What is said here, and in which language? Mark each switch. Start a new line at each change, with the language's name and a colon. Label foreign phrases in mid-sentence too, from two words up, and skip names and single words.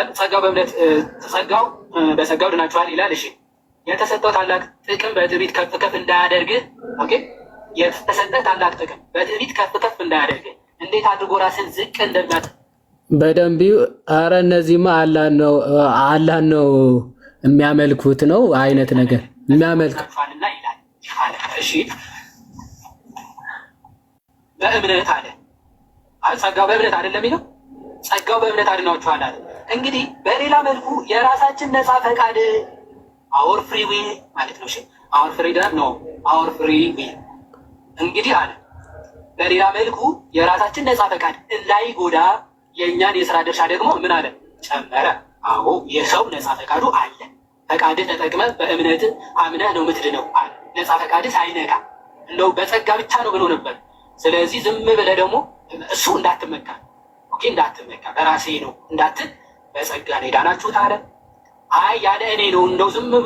Amharic: ጸጋው በእምነት ተጸጋው በጸጋው ድናችኋል ይላል። እሺ የተሰጠው ታላቅ ጥቅም በትዕቢት ከፍ ከፍ እንዳያደርግህ። ኦኬ የተሰጠው ታላቅ ጥቅም በትዕቢት ከፍ ከፍ እንዳያደርግህ እንዴት አድርጎ ራስን ዝቅ እንደሚያት በደንብ አረ እነዚህማ አላህ ነው የሚያመልኩት ነው አይነት ነገር የሚያመልኩትና ይላል። እሺ በእምነት አለ ጸጋው በእምነት አይደለም የሚለው ጸጋው በእምነት አድናችኋል አለ። እንግዲህ በሌላ መልኩ የራሳችን ነፃ ፈቃድ
English: our free will
Amharic: ማለት ነው። እሺ
English: our freedom
Amharic: ነው
English: our free will
Amharic: እንግዲህ አለ በሌላ መልኩ የራሳችን ነፃ ፈቃድ እንዳይጎዳ የእኛን የሥራ ድርሻ ደግሞ ምን አለ ጨመረ። አዎ የሰው ነፃ ፈቃዱ አለ። ፈቃድህ ተጠቅመህ በእምነት አምነህ ነው የምትድነው አለ። ነፃ ፈቃድህ ሳይነካ እንደው በጸጋ ብቻ ነው ብሎ ነበር። ስለዚህ ዝም ብለህ ደግሞ እሱ እንዳትመካ ኦኬ እንዳትመካ በራሴ ነው እንዳትል በጸጋ ነው የዳናችሁት አለ። አይ ያለ እኔ ነው እንደው ዝም ብሎ